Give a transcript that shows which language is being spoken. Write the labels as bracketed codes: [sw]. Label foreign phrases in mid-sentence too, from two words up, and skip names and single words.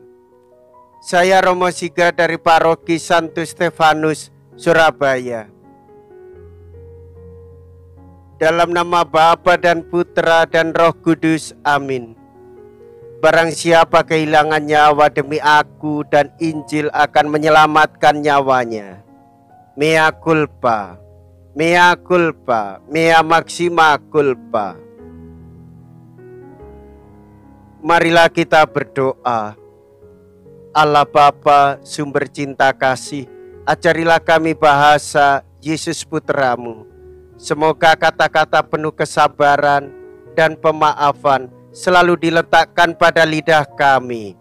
[id] Saya Romo Siga dari Paroki Santo Stefanus, Surabaya. Dalam nama Bapa dan Putra dan Roh Kudus, amin. Barang siapa kehilangan nyawa demi aku dan Injil akan menyelamatkan nyawanya. [la] Mea culpa, mea culpa, mea maxima culpa. [id] Marilah kita berdoa. Allah Bapa, sumber cinta kasih, ajarilah kami bahasa Yesus Putramu. Semoga kata-kata penuh kesabaran dan pemaafan selalu diletakkan pada lidah kami.